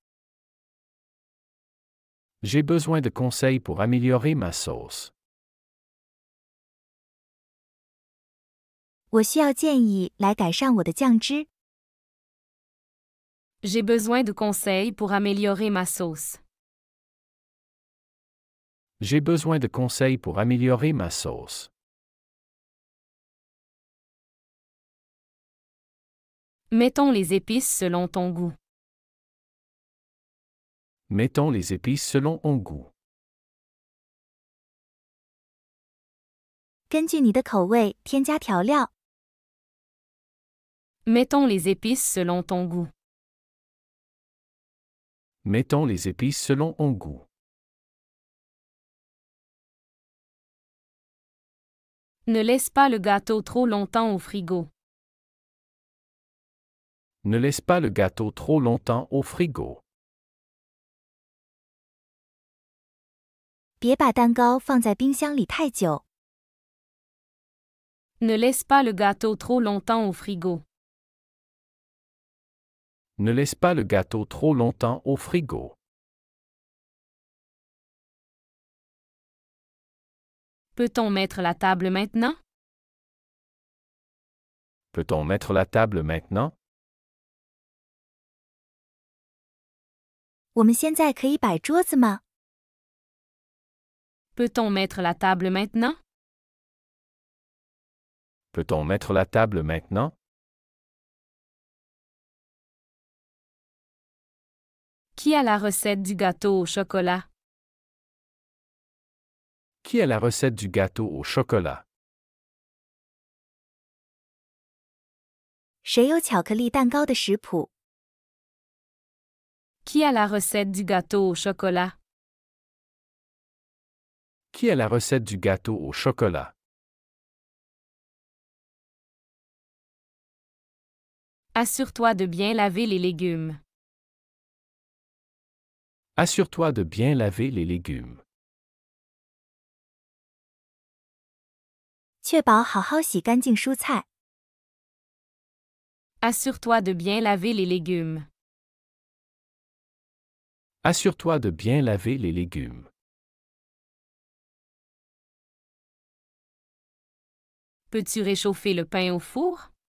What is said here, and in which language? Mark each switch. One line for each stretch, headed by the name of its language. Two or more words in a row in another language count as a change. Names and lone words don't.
French: J'ai besoin de conseils pour améliorer ma sauce.
Chinese: 我需要建议来改善我的酱汁。
French: J'ai besoin de conseils pour améliorer ma sauce. J'ai besoin de conseils pour améliorer ma sauce. Mettons les épices selon ton goût. Mettons les épices selon ton goût.
Chinese: 根据你的口味添加调料。
French: Mettons les épices selon ton goût. Mettons les épices selon ton goût. Ne laisse pas le gâteau trop longtemps au frigo. Ne laisse pas le gâteau trop longtemps au frigo.
Chinese: 别把蛋糕放在冰箱里太久。
French: Ne laisse pas le gâteau trop longtemps au frigo. Ne laisse pas le gâteau trop longtemps au frigo. Peut-on mettre la table maintenant? Peut-on mettre la table maintenant?
Chinese: 我们现在可以摆桌子吗？
French: Peut-on mettre la table maintenant? Peut-on mettre la table maintenant? Qui a la recette du gâteau au chocolat? Qui a la recette du gâteau au chocolat?
Chinese: 谁有巧克力蛋糕的食谱？
French: Qui a la recette du gâteau au chocolat? Qui a la recette du gâteau au chocolat? Assure-toi de bien laver les légumes. Assure-toi de bien laver les légumes.
Chinese: 确保好好洗干净蔬菜。
French: Assure-toi de bien laver les légumes. Assure-toi de bien laver les légumes. Peux-tu réchauffer le pain au four?